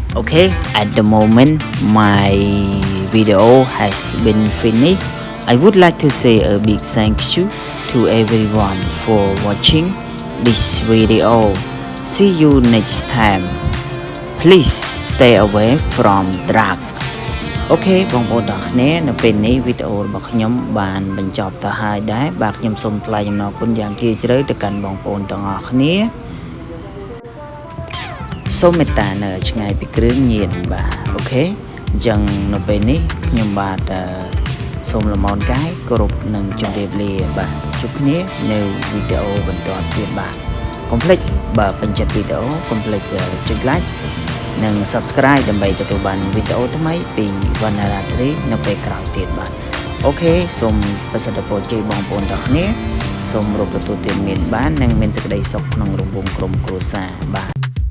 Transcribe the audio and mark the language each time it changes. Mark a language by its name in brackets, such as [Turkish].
[English] Okay, at the moment my video has been finished. I would like to say a big thank you to everyone for watching this video. See you next time. Please stay away from drug. [Khmer] Okay បងប្អូនទាំងគ្នានៅពេលនេះវីដេអូរបស់ខ្ញុំបានបញ្ចប់ទៅហើយដែរបាទខ្ញុំសូមថ្លែងអំណរគុណយ៉ាងជ្រាលជ្រៅទៅកាន់បងប្អូនទាំងអស់គ្នា សូមមេត្តានៅឆ្ងាយពីគ្រឿងញៀនបាទអូខេអញ្ចឹងនៅពេលនេះខ្ញុំបាទសូមលំអរកាយគោរពនិងជម្រាបលាបាទជួបគ្នានៅវីដេអូបន្តទៀតបាទកុំភ្លេចបើពេញចិត្តវីដេអូកុំភ្លេចចុច like និង subscribe ដើម្បីទទួលបានវីដេអូថ្មីពីវណ្ណរាត្រីនៅពេលក្រោយទៀតបាទអូខេសូមប្រសិទ្ធពរជ័យបងប្អូនទាំងគ្នាសូមរកទទួលទានមានបាននិងមានសេចក្តីសុខក្នុងរង្វង់ក្រុមគ្រួសារបាទ